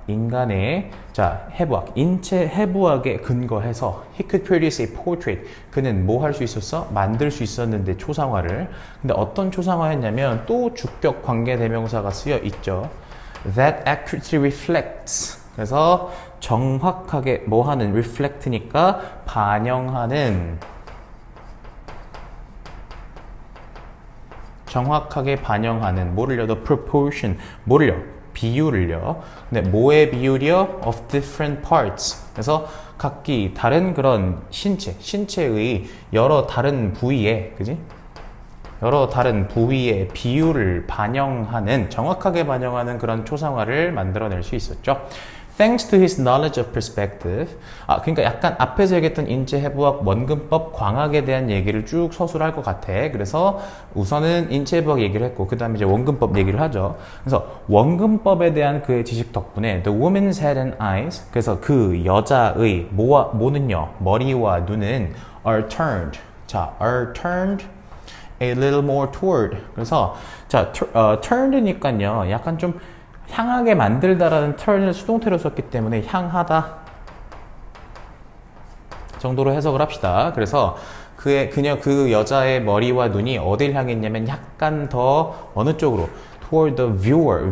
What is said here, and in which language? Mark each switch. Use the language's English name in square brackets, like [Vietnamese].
[Korean] 인간의 자 해부학, 인체 해부학에 근거해서 [English] he could produce a portrait. [Korean] 그는 뭐 할 수 있었어? 만들 수 있었는데 초상화를. 근데 어떤 초상화였냐면 또 주격 관계대명사가 쓰여 있죠. [English] That accurately reflects. [Korean] 그래서 정확하게 뭐 하는 reflect니까 반영하는 정확하게 반영하는 뭐를요? [English] The proportion. [Korean] 뭐를요? 비율을요. 근데 뭐의 비율이요? [English] Of different parts. [Korean] 그래서 각기 다른 그런 신체의 여러 다른 부위에, 그지? 여러 다른 부위의 비율을 반영하는, 정확하게 반영하는 그런 초상화를 만들어낼 수 있었죠. [English] Thanks to his knowledge of perspective. [Korean] 그러니까 약간 앞에서 얘기했던 인체 해부학, 원근법, 광학에 대한 얘기를 쭉 서술할 것 같아. 그래서 우선은 인체 해부학 얘기를 했고, 그 다음에 이제 원근법 얘기를 하죠. 그래서 원근법에 대한 그의 지식 덕분에 [English] the woman's head and eyes. [Korean] 그래서 그 여자의 뭐는요? 머리와 눈은 [English] are turned. 자, are turned a little more toward. [Korean] 그래서 자, turned니까요. 약간 좀 향하게 만들다라는 turn을 수동태로 썼기 때문에 향하다 정도로 해석을 합시다. 그래서 그 여자의 머리와 눈이 어딜 향했냐면 약간 더 어느 쪽으로 [English] toward the viewer.